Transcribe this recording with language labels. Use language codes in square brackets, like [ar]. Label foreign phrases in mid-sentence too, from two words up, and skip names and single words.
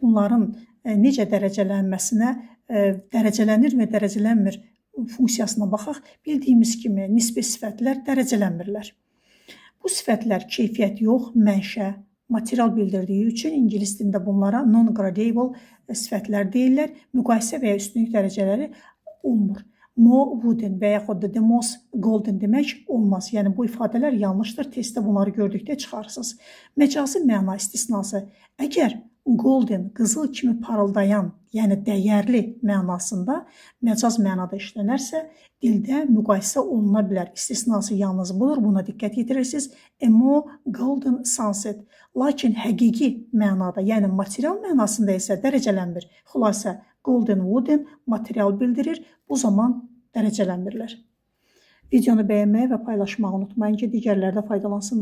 [az] Bunların necə dərəcələnməsinə, dərəcələnir və dərəcələnmir funksiyasına baxaq. Bildiyimiz kimi nisbi sifətlər dərəcələnmirlər. Bu sifətlər keyfiyyət yox, mənşə, material bildirdiyi üçün ingilis dilində bunlara non-gradable sifətlər deyirlər. Müqayisə və ya üstünlük dərəcələri olmur. [en] More wooden [az] və yaxud da [en] the most golden [az] demək olmaz. Yəni bu ifadələr yanlışdır. Testdə bunları gördükdə çıxarırsınız. Məcazi məna istisnası. Əgər golden, qızıl kimi parıldayan, yəni dəyərli mənasında məcaz mənada işlənərsə, dildə müqayisə oluna bilər. İstisnası yalnız budur, buna diqqət yetirirsiniz. [en] A more golden sunset. [az] Lakin həqiqi mənada, yəni material mənasında isə dərəcələnmir. Xülasə, [en] golden, wooden [az] material bildirir, bu zaman dərəcələnmirlər. Videonu bəyənməyi və paylaşmağı unutmayın ki, digərləri də faydalansınlar.